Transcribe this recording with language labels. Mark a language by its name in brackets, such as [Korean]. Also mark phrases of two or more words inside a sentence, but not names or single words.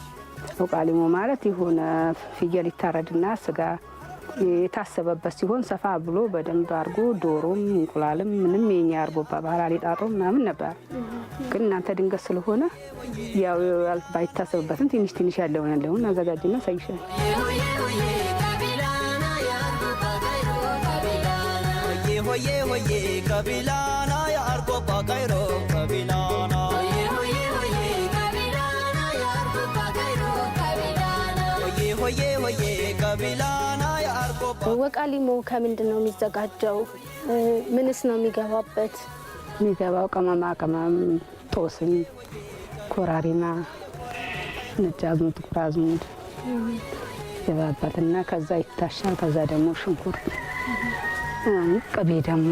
[Amharic] ወቃሊሞ ማለት የሆነ ፍየል ይታረድና ስጋ የታሰበበት ሲሆን ሰፋ ብሎ በደንብ አድርጎ ዶሮም እንቁላልም ምንም የኛ አርጎባ ባህል አሊጣጦ ምናምን ነበር። ግን እናንተ ድንገት ስለሆነ ያው ባይታሰብበትም ትንሽ ትንሽ ያለውን አዘጋጅና ሳይሻል [Argobba] hoye hoye kabilana ya argoba kairo kabilana hoye hoye hoye kabilana ya argoba kairo kabilana hoye hoye hoye kabilana ya argoba [Amharic] ወቃሊሞ ከምንድን ነው የሚዘጋጀው? ምንስ ነው የሚገባበት? የሚገባው ቅመማ ቅመም፣ ጦስኝ፣ ኮራሪማ፣ ነጭ አዝሙድ፣ ጥቁር አዝሙድ ይገባበትና ከዛ ይታሻል። ከዛ ደግሞ ሽንኩርት ቅቤ ደግሞ